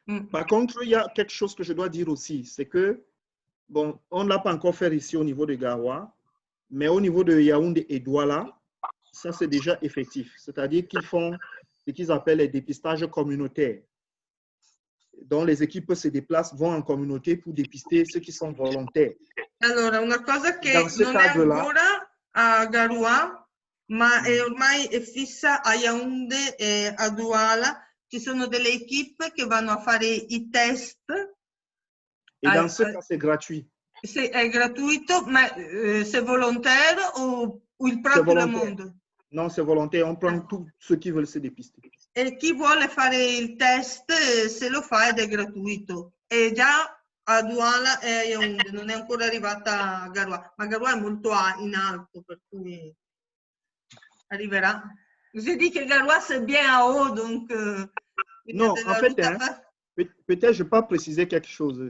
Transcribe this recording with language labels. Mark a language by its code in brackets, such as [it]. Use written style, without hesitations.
[fr] Par contre, il y a quelque chose que je dois dire aussi, c'est que, bon, on ne l'a pas encore fait ici au niveau de Garoua, mais au niveau de Yaoundé et Douala, ça c'est déjà effectif. C'est-à-dire qu'ils font ce qu'ils appellent les dépistages communautaires, dont les équipes se déplacent, vont en communauté pour dépister ceux qui sont volontaires. [it] Allora, una cosa che non è ancora a Garoua, ma ormai è fissa a Yaoundé e a Douala. Ci sono delle equip che vanno a fare i test. [fr] Et dans ce cas, c'est gratuit. [it] È gratuito, ma [fr] c'est volontaire ou [it] il proprio mondo? [fr] Non, c'est volontaire. On prend tous ceux qui veulent se dépister. [it] E chi vuole fare il test se lo fa ed è gratuito. È già a Douala e a Yaoundé, non è ancora arrivata a Garoua. Ma Garoua è molto in alto, per cui arriverà. [fr] Je dis que Garoua c'est bien en haut, donc... non, en fait, peut-être je peux pas préciser quelque chose.